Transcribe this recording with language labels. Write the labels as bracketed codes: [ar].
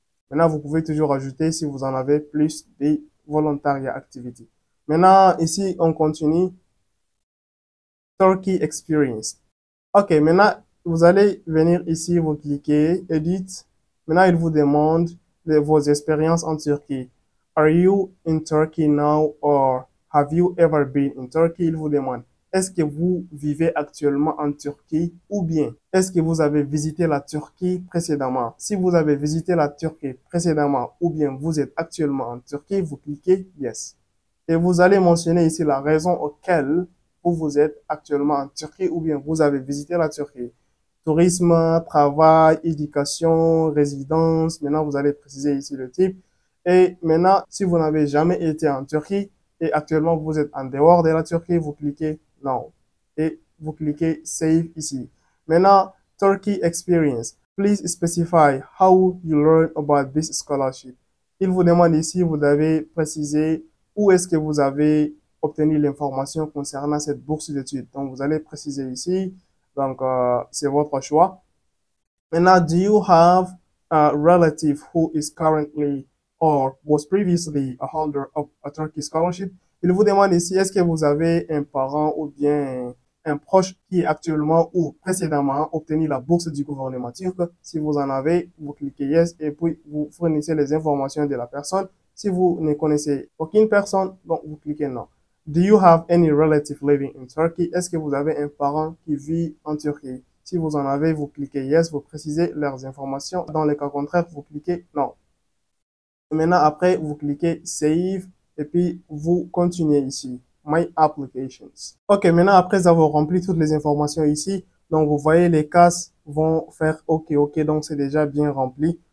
[fr] Maintenant, vous pouvez toujours ajouter si vous en avez plus des volontariat activities. Maintenant, ici, on continue. Turkey Experience. OK, maintenant, vous allez venir ici, vous cliquez Edit. Maintenant, il vous demande vos expériences en Turquie. [en] Are you in Turkey now or have you ever been in Turkey? [fr] Il vous demande. Est-ce que vous vivez actuellement en Turquie ou bien est-ce que vous avez visité la Turquie précédemment? Si vous avez visité la Turquie précédemment ou bien vous êtes actuellement en Turquie, vous cliquez Yes. Et vous allez mentionner ici la raison auquel vous êtes actuellement en Turquie ou bien vous avez visité la Turquie. Tourisme, travail, éducation, résidence. Maintenant, vous allez préciser ici le type. Et maintenant, si vous n'avez jamais été en Turquie et actuellement vous êtes en dehors de la Turquie, vous cliquez Non. Et vous cliquez Save ici. Maintenant, Turkey Experience. [en] Please specify how you learn about this scholarship. [fr] Il vous demande ici, vous devez préciser où est-ce que vous avez obtenu l'information concernant cette bourse d'études. Donc, vous allez préciser ici. Donc, c'est votre choix. Maintenant, [en] do you have a relative who is currently or was previously a holder of a Turkish scholarship? [fr] Il vous demande ici, est-ce que vous avez un parent ou bien un proche qui est actuellement ou précédemment obtenu la bourse du gouvernement turc? Si vous en avez, vous cliquez yes et puis vous fournissez les informations de la personne. Si vous ne connaissez aucune personne, donc vous cliquez non. [en] Do you have any relative living in Turkey? [fr] Est-ce que vous avez un parent qui vit en Turquie? Si vous en avez, vous cliquez yes, vous précisez leurs informations. Dans le cas contraire, vous cliquez non. Maintenant, après, vous cliquez save et puis vous continuez ici. [en] My applications. [fr] OK, maintenant, après avoir rempli toutes les informations ici, donc vous voyez les cases vont faire OK, OK, donc c'est déjà bien rempli.